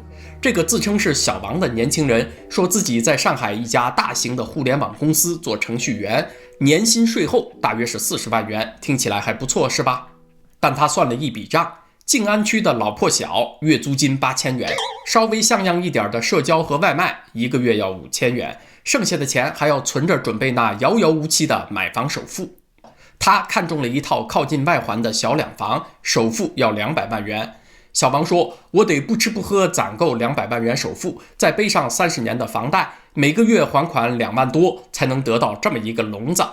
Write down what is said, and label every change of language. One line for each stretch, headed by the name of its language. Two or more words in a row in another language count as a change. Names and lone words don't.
Chinese: 這個自稱是小王的年輕人說自己在上海一家大型的互聯網公司做程序員，年薪稅後大約是40萬元，聽起來還不錯是吧？但他算了一筆賬，靜安區的老破小月租金8000元，稍微像樣一點的社交和外賣一個月要5000元，剩下的錢還要存着準備那遙遙無期的買房首付。他看中了一套靠近外環的小兩房，首付要200萬元。小王說，我得不吃不喝攢夠200萬元首付，再背上30年的房貸，每個月還款2萬多，才能得到這麼一個籠子。